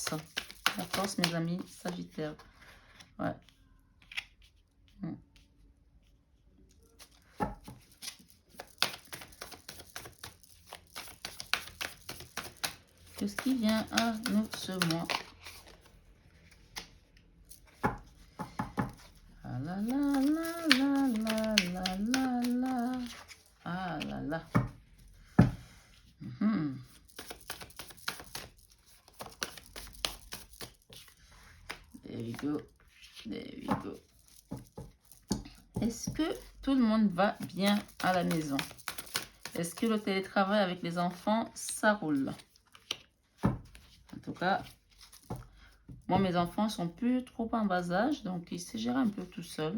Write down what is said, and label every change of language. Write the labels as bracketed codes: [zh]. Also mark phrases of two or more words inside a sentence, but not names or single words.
[fr] La force, mes amis Sagittaires. Ouais. Qu'est-ce qui vient à nous ce mois? Ah là là là là là là là là. Ah là là. [en] There we go. There we go. [fr] Est-ce que tout le monde va bien à la maison? Est-ce que le télétravail avec les enfants, ça roule? En tout cas, moi, mes enfants sont plus trop en bas âge, donc ils se gèrent un peu tout seuls.